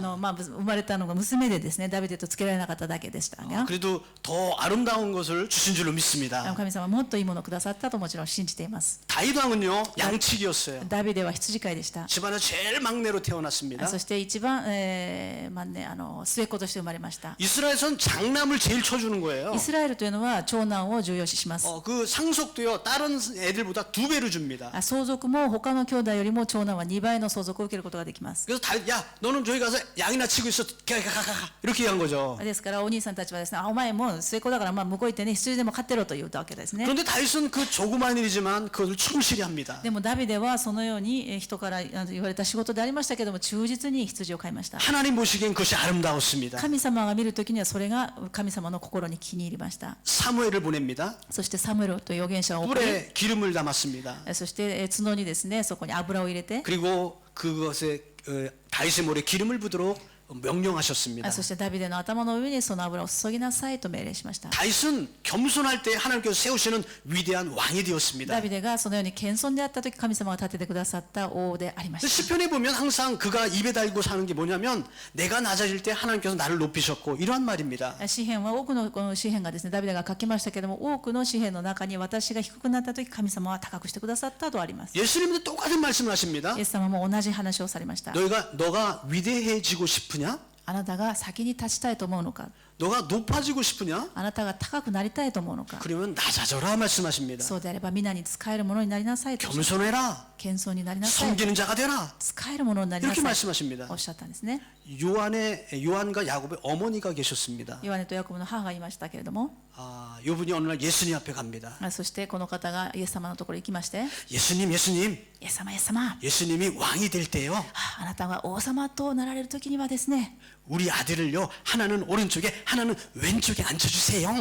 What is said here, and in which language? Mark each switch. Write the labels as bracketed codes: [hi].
[ja] 生まれたのが娘でですねダビデとつけられなかっただけでしたね。 [ko] 그래도 더 아름다운 것을 주신 줄로 믿습니다. [ja] 神様はもっといいものをくださったともちろん信じています。 [ko] 다윗 왕은요 양측이었어요. [ja] ダビデは羊飼いでした。 [ko] 집안에 제일 막내로 태어났습니다. [ja] そして一番、末っ子として生まれました。 [ko] 이스라엘에선 장남을 제일 쳐주는 거예요. [ja] イスラエルというのは長男を重要視します。 [ko] 그 상속도요 다른 애들보다 2배로 줍니다. [ja] 相続も他の兄弟よりも長男は2倍の相続を受けることができます。 [ko] 그래서 다윗 야 너는 저기 가서 양이나 치고 있어 가 이렇게 한 거죠. [ja] ですからお兄さんたちはですねお前も末っ子だから向こう行ってね羊でも飼ってろと言ったわけですね。 [ko] 그런데 다윗은 그 조그만 일이지만 그것을 충실히 합니다. [ja] でもダビデはそのように人から言われた仕事でありましたけども忠実に羊を飼いました。 [ko] 하나님 보시기엔 그것이 아름다웠습니다. [ja] 神様が見るときにはそれが神様の心に気に入りました。 [ko] 사무엘을 보냅니다. [ja] そしてサムエルという預言者を送り [ko] 뿔에 기름을 담았습니다. [ja] そして角にですねそこに油を入れて [ko] 그리고 그것에 다윗의 머리에 기름을 부도록 명령하셨습니다. [ja] そしてダビデの頭の上にその油を注ぎなさいと命令しました。 [ko] 다윗은 겸손할 때 하나님께서 세우시는 위대한 왕이 되었습니다. [ja] ダビデがそのように謙遜であった時神様が立ててくださった王でありました。 [ko] 시편에 보면 항상 그가 입에 달고 사는 게 뭐냐면 내가 낮아질 때 하나님께서 나를 높이셨고 이러한 말입니다. [ja] 詩篇は多くのこの詩篇がですねダビデが書きましたけども多くの詩篇の中に私が低くなった時神様は高くしてくださったとあります。 [ko] 예수님도 똑같은 말씀을 하십니다. [ja] イエス様も同じ話をされました。 [ko] 너가 위대해지고 싶으냐? [ja] あなたが先に立ちたいと思うのか。 [ko] 너가 높아지고 싶으냐? [ja] あなたが高くなりたいと思うのか。 [ko] 그러면 낮아져라 말씀하십니다. [ja] そうであれば皆に使えるものになりなさいと。 [ko] 겸손해라. [ja] 謙遜になりなさい。 [ko] 섬기는 자가 되라. [ja] 使えるものになりな [ko] 이렇게 [ja] さい。 [ko] 말씀하십니다. [ja] おっしゃったんですね。 [ko] 요한과 야곱의 어머니가 계셨습니다. [ja] ヨハネとヤコブの母がいましたけれども、 [ko] 요분이 어느 날 예수님 앞에 갑니다. [ja] そしてこの方がイエス様のところに行きまして、 [ko] 예수님, 예수님, [ja] イエス様、イエス様、 [ko] 예수님이 왕이 될 때요. [ja] あなたが王様となられる時にはですね、 [ko] 우리 아들을요. 하나는 오른쪽에, 하나는 왼쪽에 앉혀주세요.